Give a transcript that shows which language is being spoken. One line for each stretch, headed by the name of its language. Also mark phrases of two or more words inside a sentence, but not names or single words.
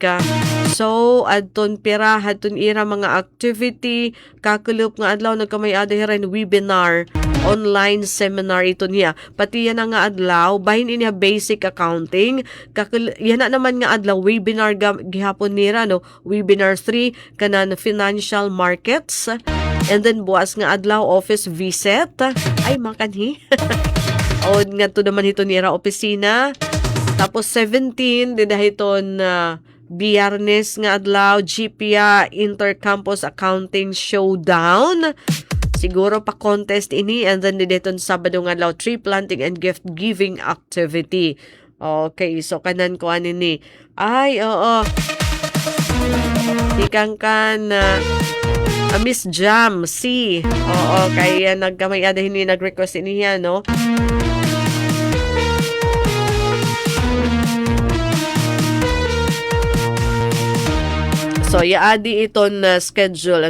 Waray: So adton pira hadton ira mga activity kakulup nga adlaw nagkamay-ada hiren
English: webinar online seminar
Waray: ito niya pati yan nga adlaw bahin niya
English: basic accounting
Waray: yan na naman nga adlaw webinar gihapon nira webinar 3 kanan
English: financial markets and then
Waray: buwas nga adlaw
English: office visit
Waray: ay makanhi o nga to naman ito nira opisina tapos 17 din dahiton Biyernes nga adlaw GPA Intercampus Accounting Showdown. Siguro pa contest ini
English: and then
Waray: dito Sabado nga adlaw
English: tree planting and gift giving activity.
Waray: Okay, so kanan ko ani ay oo. Tikang kan Miss Jam C. Oo, kaya nagkamay-ada hindi nag-request niya, no? So, yaadi iton schedule.